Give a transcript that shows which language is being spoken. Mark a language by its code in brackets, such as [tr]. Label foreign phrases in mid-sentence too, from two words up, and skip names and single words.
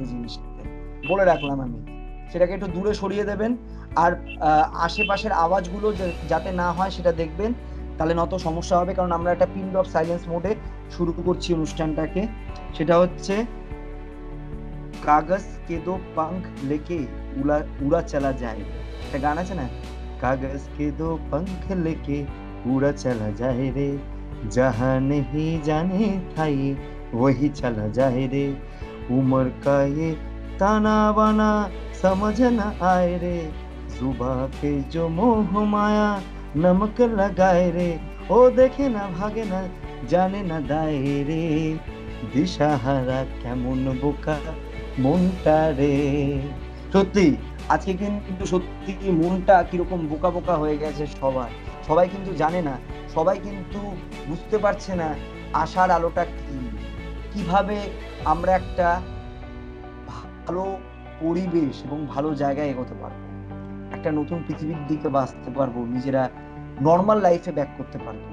[bn] জিনিসটাতে বলে রাখলাম আমি, সেটাকে একটু দূরে সরিয়ে দেবেন, আর আশেপাশের আওয়াজগুলো যাতে না হয় সেটা দেখবেন, তাহলে নত সমস্যা হবে। কারণ আমরা একটা [en] pin drop silence [bn] মোডে শুরু করছি অনুষ্ঠানটাকে। সেটা হচ্ছে [hi] कागज़ के दो पंख लेके उड़ा चला जाए, [bn] একটা গান আছে না, কাগজ [hi] के दो पंख लेके उड़ा चला जाए रे, जहां नहीं जाने था ये वही चला जाए रे, उम्र का ये ताना बाना समझ न आए रे, जुबा पे जो मोह माया नमक लगाए रे, ओ देखे ना भागे ना जाने ना दाए रे, [bn] দিশাহারা কেমন বোকা মনটা রে। সত্যি আজকে কিন্তু সত্যি মনটা কিরকম বোকা বোকা হয়ে গেছে সবাই কিন্তু জানে না, সবাই কিন্তু বুঝতে পারছে না আশার আলোটা কিভাবে আমরা একটা ভালো পরিবেশ এবং ভালো জায়গায় এগোতে পারবো, একটা নতুন পৃথিবীর দিকে বাঁচতে পারবো, নিজেরা [en] normal life [bn] ব্যাক করতে পারবো।